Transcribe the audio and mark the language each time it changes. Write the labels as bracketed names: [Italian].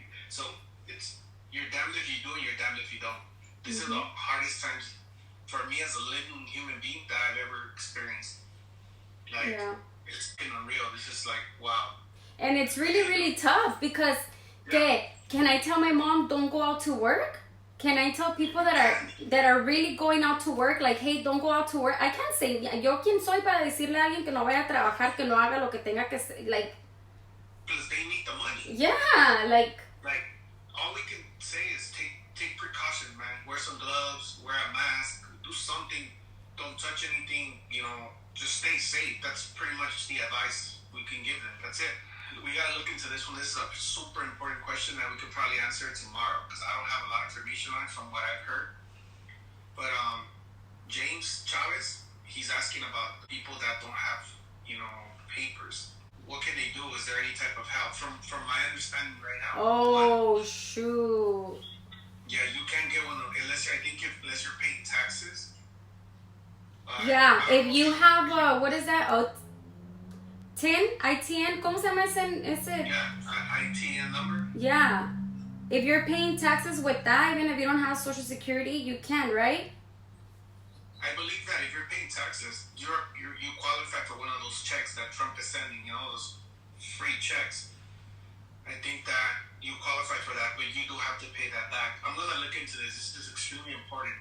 [English] So you're damned if you do, and you're damned if you don't. This is the hardest times for me as a living human being that I've ever experienced. Like, It's been unreal. This is like, wow. And it's really, really tough because, can I tell my mom don't go out to work? Can I tell people that are really going out to work, like, hey, don't go out to work? I can't say, [Spanish] yo quién soy para decirle a alguien que no vaya a trabajar, que no haga lo que tenga que, [English] like. Because they need the money. Yeah, like. Like, all we can say is take precautions, man. Wear some gloves, wear a mask, do something. Don't touch anything, just stay safe. That's pretty much the advice we can give them. That's it. We gotta look into this one. This is a super important question that we could probably answer tomorrow, because I don't have a lot of information on it from what I've heard. But James Chavez, he's asking about people that don't have, papers. What can they do? Is there any type of help? From my understanding right now. Oh, shoot. Yeah, you can get one unless you're paying taxes. If you have what is that? [Spanish] TIN, ITN, ¿cómo se llama ese? [English] Yeah, ITN number. Yeah. If you're paying taxes with that, even if you don't have Social Security, you can, right? I believe that if you're paying taxes, you qualify for one of those checks that Trump is sending, those free checks. I think that you qualify for that, but you do have to pay that back. I'm going to look into this. This is extremely important.